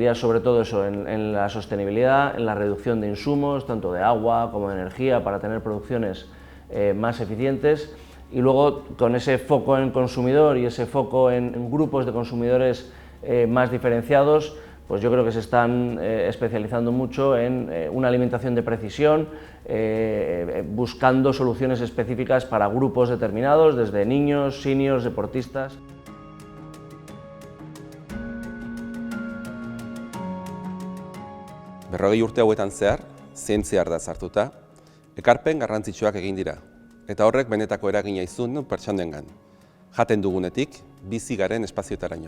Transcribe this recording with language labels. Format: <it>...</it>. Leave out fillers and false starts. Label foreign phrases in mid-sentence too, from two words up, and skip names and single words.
<es>diría sobre todo eso, en la sostenibilidad, en la reducción de insumos, tanto de agua como de energía, para tener producciones más eficientes, y luego con ese foco en consumidor y ese foco en grupos de consumidores más diferenciados, pues yo creo que se están especializando mucho en una alimentación de precisión, buscando soluciones específicas para grupos determinados, desde niños, seniors, deportistas.</es> <eu>Berrogei urte hauetan zehar, zientzia ardatz hartuta, ekarpen garrantzitsuak egin dira, eta horrek benetako eragina izan pertsonengan. Jaten dugunetik, bizi garen espazioetaraino.</eu>